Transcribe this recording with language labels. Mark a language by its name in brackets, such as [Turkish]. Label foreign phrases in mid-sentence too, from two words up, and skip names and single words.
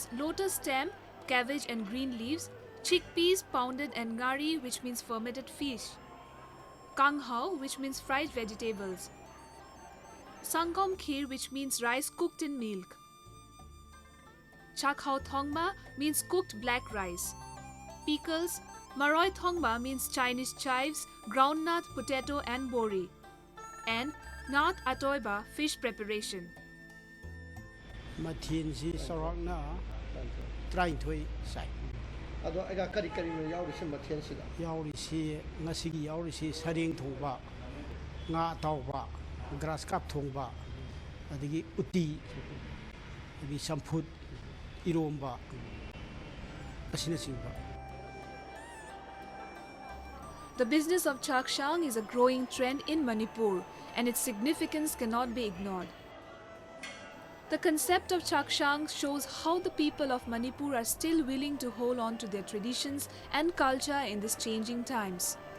[English] lotus stem, cabbage and green leaves, chickpeas pounded and ngari, which means fermented fish, Kanghao, which means fried vegetables, Sangkom Kheer, which means rice cooked in milk, Chakhao Thongba means cooked black rice, pickles, Maroi Thongba means Chinese chives, groundnut, potato and bori, and Naat Atoiba fish preparation. [Manipuri] Mathin si sarang na [English] trying to say. [Manipuri] Ado aga kari yauri si mathin sida. Yauri si ngasigi yauri si sareng thongba, nga tawba, [English] grass cup [Manipuri] thongba, adigi uti, adigi samput, iromba, ꯑꯁꯤꯅꯆꯤꯡꯕ [English] The business of Chakshang is a growing trend in Manipur, and its significance cannot be ignored. The concept of Chakshang shows how the people of Manipur are still willing to hold on to their traditions and culture in these changing times.